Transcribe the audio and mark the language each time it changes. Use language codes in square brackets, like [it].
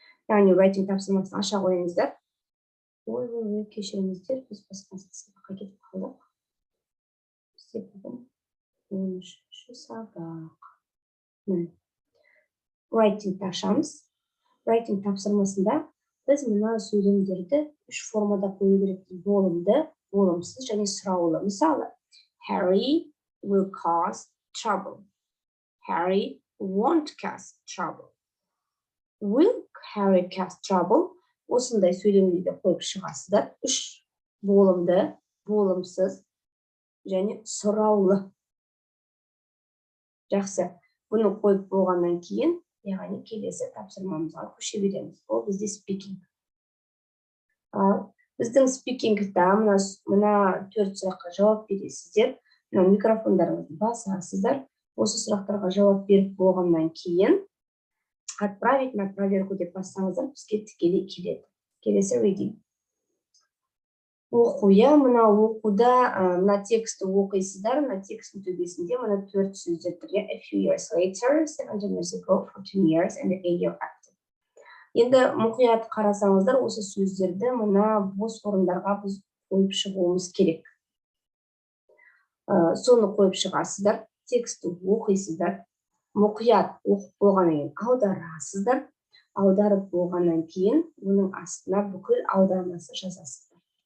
[kk] Яғни writing тапсырмасын аша қойыңыздар. Ой, кешіріңіздер, біз басқа сабаққа кетіп қалдық. Бізде бүгін 13-ші сабақ. Writing ашамыз. Writing тапсырмасында біз мына сөйлемдерді үш формада қою керекпіз: болымды, болымсыз және сұраулы. [en] Мысалы, Harry will cause trouble. Harry won't cause trouble. Will Harry cause trouble? [kk] Осындай сөйлемдерді қойып шығасыздар. Үш болымды, болымсыз және сұраулы. Жақсы. Бұны қойып болғаннан кейін, яғни келесі тапсырмамызға көше береміз. Ол бізде speaking. Біздің спикингта мына 4 сұраққа жауап бересіздер. Микрофондарыңызды басасыздар. Осы сұрақтарға жауап беріп болғаннан кейін [ru] отправить на проверку [kk] деп бассаңыздар, бізге тікелей келеді. Келесі reading. Оқу, мына оқуда мына тексті оқисыздар, мына текстің төбесінде мына 4 сөздер тұр. [en] A few years later, 7 years ago, 14 years, and 8 years after. [kk] Енді мұқият қарасаңыздар, осы сөздерді мына бос орындарға біз қойып шығуымыз керек. Соны қойып шығасыздар, тексті оқисыздар, мұқият оқып болғаннан кейін аударасыздар, аударып болғаннан кейін оның астына бүкіл аудармасы жазасыздар.